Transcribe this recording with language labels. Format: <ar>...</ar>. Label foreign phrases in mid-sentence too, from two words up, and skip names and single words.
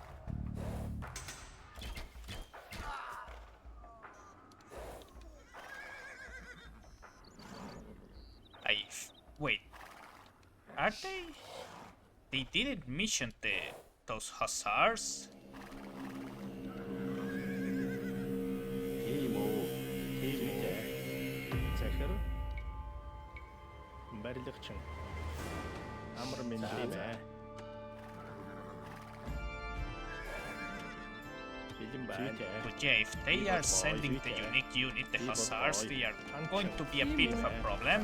<en>Wait. Are they? They didn't mission those hussars?</en> <mn>Тийм үү. Тийм үү. Захир барилгачин. Амар минь тийм ээ. Бэлэн байна.</mn> <en>But yeah, if they are sending the unique unit, the hussars, they are going to be a bit of a problem.</en>